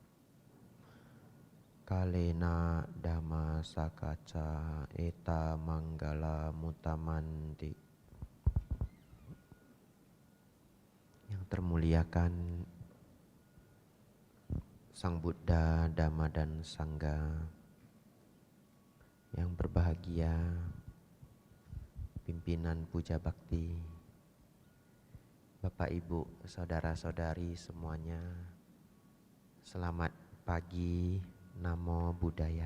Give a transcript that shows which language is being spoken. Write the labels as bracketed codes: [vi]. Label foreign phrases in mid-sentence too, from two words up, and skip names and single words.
[pi] Kalena dhamma sakaca eta manggala mutamanti. [id] Yang termuliakan Sang Buddha, Dhamma dan Sangha, yang berbahagia pimpinan Puja Bakti, Bapak Ibu, saudara-saudari semuanya, selamat pagi, [pi] Namo Buddhaya.